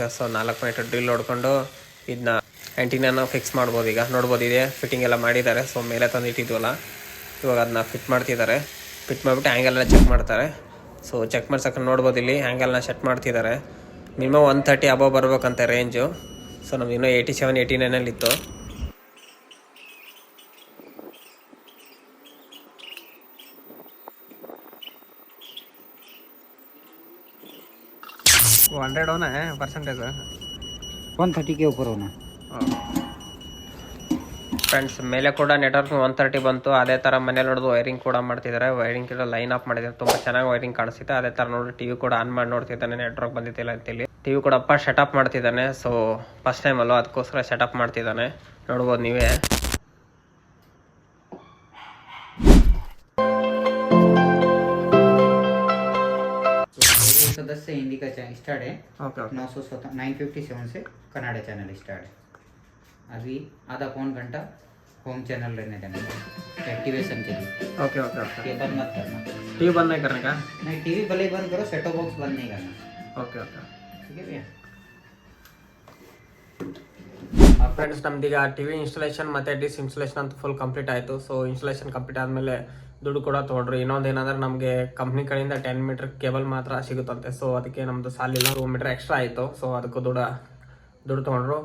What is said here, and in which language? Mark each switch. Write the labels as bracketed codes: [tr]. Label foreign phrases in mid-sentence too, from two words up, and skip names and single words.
[kn] ಸೊ 4 [en] point drill [kn] ಹೊಡ್ಕೊಂಡು ಇದನ್ನ ಆ್ಯಂಟಿನ ಫಿಕ್ಸ್ ಮಾಡ್ಬೋದು. ಈಗ ನೋಡ್ಬೋದು ಇದೆ ಫಿಟ್ಟಿಂಗ್ ಎಲ್ಲ ಮಾಡಿದ್ದಾರೆ. ಸೊ ಮೇಲೆ ತಂದು ಇಟ್ಟಿದ್ವಲ್ಲ, ಇವಾಗ ಅದನ್ನ ಫಿಟ್ ಮಾಡ್ತಿದ್ದಾರೆ. ಫಿಟ್ ಮಾಡಿಬಿಟ್ಟು ಆ್ಯಂಗಲ್ನ ಚೆಕ್ ಮಾಡ್ತಾರೆ. ಸೊ ಚೆಕ್ ಮಾಡ್ಸಕ್ಕೆ ನೋಡ್ಬೋದು ಇಲ್ಲಿ ಆ್ಯಂಗಲ್ನ ಸೆಟ್ ಮಾಡ್ತಿದ್ದಾರೆ. [en] minimum 130 above [kn] ಬರ್ಬೇಕಂತೆ ರೇಂಜು. ಸೊ ನಮ್ದು ಇನ್ನೂ 87, 89 ಇತ್ತು. [hi] वो 100 होना है परसेंटेज, 130 के ऊपर होना. [kn] ಫ್ರೆಂಡ್ಸ್ ಮೇಲೆ ಕೂಡ ನೆಟ್ವರ್ಕ್ 130 ಬಂತು. ಅದೇ ಥರ ಮನೇಲಿ ನೋಡೋದು ವೈರಿಂಗ್ ಕೂಡ ಮಾಡ್ತಿದ್ದಾರೆ. ವೈರಿಂಗ್ ಕೂಡ [en] line up [kn] ಮಾಡಿದ್ದಾರೆ, ತುಂಬ ಚೆನ್ನಾಗಿ ವೈರಿಂಗ್ ಕಾಣಿಸುತ್ತೆ. ಅದೇ ಥರ ನೋಡಿ ಟಿವಿ ಕೂಡ ಆನ್ ಮಾಡಿ ನೋಡ್ತಿದ್ದಾನೆ, ನೆಟ್ವರ್ಕ್ ಬಂದಿತ್ತಿಲ್ಲ ಅಂತೇಳಿ. ಟಿವಿ ಕೂಡ ಅಪ್ಪ ಸೆಟಪ್ ಮಾಡ್ತಿದ್ದಾನೆ. [en] so first time [kn] ಅಲ್ವ, ಅದಕ್ಕೋಸ್ಕರ ಸೆಟಪ್ ಮಾಡ್ತಿದ್ದಾನೆ. ನೋಡ್ಬೋದು ನೀವೇ. [hi] सदस्य हिंदी का [en] channel start [hi] है. ओके 957 से कन्नड़ा [en] channel start [hi] है. अभी आधा पौन घंटा [en] home channel [hi] रहने देना एक्टिवेशन के लिए. ओके ओके ओके. केबल मत करना. टीवी बंद नहीं करने का? नहीं, टीवी भले ही बंद करो, [en] setup box [hi] बंद नहीं करना. ओके ओके. ठीक है भैया. [kn] ಫ್ರೆಂಡ್ಸ್ ನಮ್ದೀಗ [en] TV installation [kn] ಮತ್ತು [en] dish installation [kn] ಅಂತ [en] full complete [kn] ಆಯಿತು. ಸೊ [en] installation complete [kn] ಆದಮೇಲೆ ದುಡ್ಡು ಕೂಡ ತೊಗೊಂಡ್ರು. ಇನ್ನೊಂದು ಏನಂದ್ರೆ ನಮಗೆ ಕಂಪ್ನಿ ಕಡೆಯಿಂದ 10 [en] meter cable [kn] ಮಾತ್ರ ಸಿಗುತ್ತಂತೆ. ಸೊ ಅದಕ್ಕೆ ನಮ್ಮದು ಸಾಲಿಲ್ಲ, 2 [en] meter extra [kn] ಆಯಿತು. ಸೊ ಅದಕ್ಕೂ ದುಡ್ಡು ತೊಗೊಂಡ್ರು.